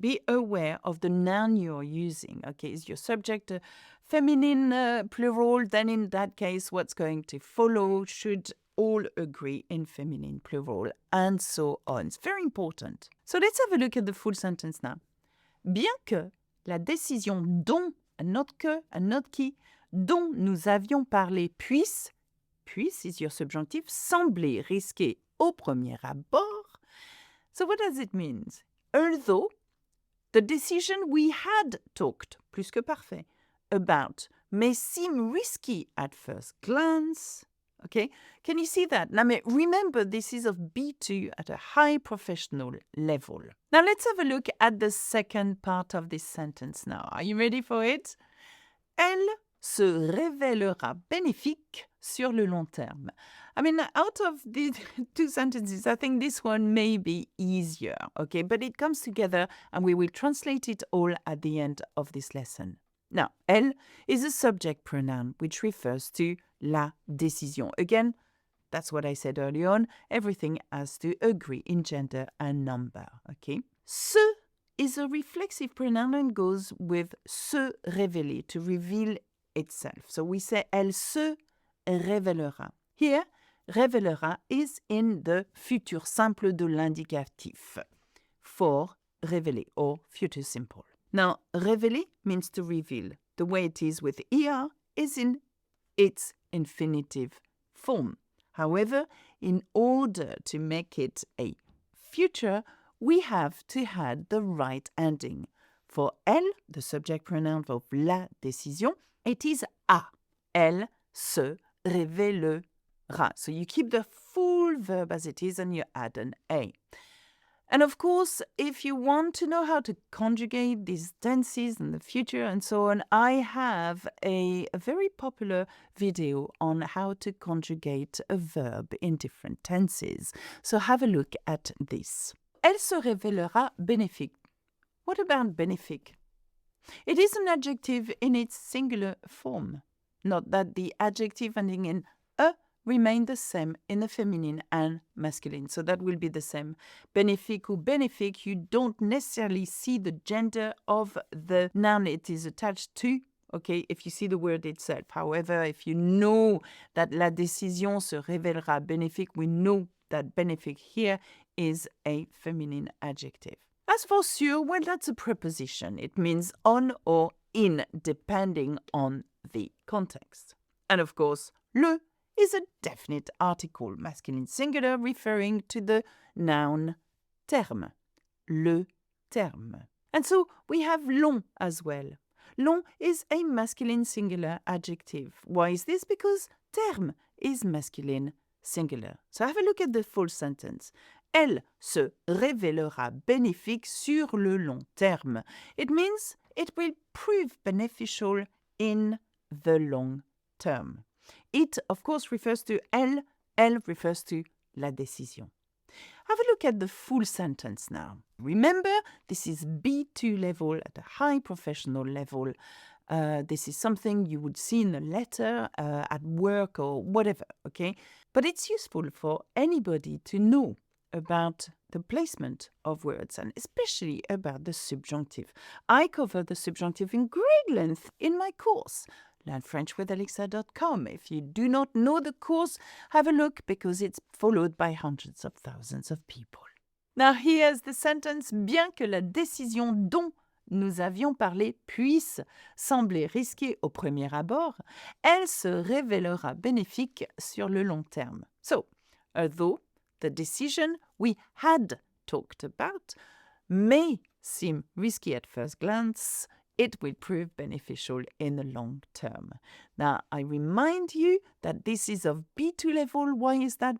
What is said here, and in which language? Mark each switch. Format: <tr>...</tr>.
<en>Be aware of the noun you're using. Okay, is your subject a feminine plural? Then in that case, what's going to follow should all agree in feminine plural, and so on. It's very important. So let's have a look at the full sentence now.</en> <fr>Bien que la décision dont,</fr> <en>and not</en> <fr>que, and not qui, dont nous avions parlé puisse</fr> <en>is your subjunctive,</en> <fr>sembler risqué au premier abord.</fr> <en>So what does it mean? Although the decision we had talked, plus que parfait, about may seem risky at first glance. Okay, can you see that? Now remember, this is of B2 at a high professional level. Now let's have a look at the second part of this sentence now. Are you ready for it?</en> <fr>Elle se révélera bénéfique sur le long terme.</fr> <en>I mean, out of the two sentences, I think this one may be easier, okay? But it comes together and we will translate it all at the end of this lesson. Now, elle is a subject pronoun which refers to la décision. Again, that's what I said earlier on. Everything has to agree in gender and number, okay? Se is a reflexive pronoun and goes with se révéler, to reveal itself. So we say</en> <fr>elle se révélera.</fr> <en>Here, révélera is in the</en> <fr>futur simple de l'indicatif</fr> <en>for révéler or future simple. Now, révéler means to reveal. The way it is with er is in its infinitive form. However, in order to make it a future, we have to add the right ending. For elle, the subject pronoun of la décision, it is a.</en> <fr>Elle se révélera.</fr> <en>So you keep the full verb as it is and you add an a. And of course, if you want to know how to conjugate these tenses in the future and so on, I have a very popular video on how to conjugate a verb in different tenses. So have a look at this.</en> <fr>Elle se révélera bénéfique.</fr> <en>What about bénéfique? It is an adjective in its singular form. Note that the adjective ending in a remain the same in the feminine and masculine. So that will be the same. Bénéfique ou bénéfique, you don't necessarily see the gender of the noun it is attached to, okay, if you see the word itself. However, if you know that</en> <fr>la décision se révélera bénéfique,</fr> <en>we know that bénéfique here is a feminine adjective. As for sur, well, that's a preposition. It means on or in, depending on the context. And of course, le is a definite article, masculine singular, referring to the noun terme, le terme. And so we have long as well. Long is a masculine singular adjective. Why is this? Because terme is masculine singular. So have a look at the full sentence.</en> <fr>Elle se révélera bénéfique sur le long terme.</fr> <en>It means it will prove beneficial in the long term. It, of course, refers to elle. Elle refers to la décision. Have a look at the full sentence now. Remember, this is B2 level at a high professional level. This is something you would see in a letter at work or whatever, okay? But it's useful for anybody to know about the placement of words and especially about the subjunctive. I cover the subjunctive in great length in my course, learnfrenchwithalexa.com. If you do not know the course, have a look because it's followed by hundreds of thousands of people. Now here's the sentence.</en> <fr>Bien que la décision dont nous avions parlé puisse sembler risquée au premier abord, elle se révélera bénéfique sur le long terme.</fr> <en>So, although the decision we had talked about may seem risky at first glance, it will prove beneficial in the long term. Now, I remind you that this is of B2 level. Why is that?</en>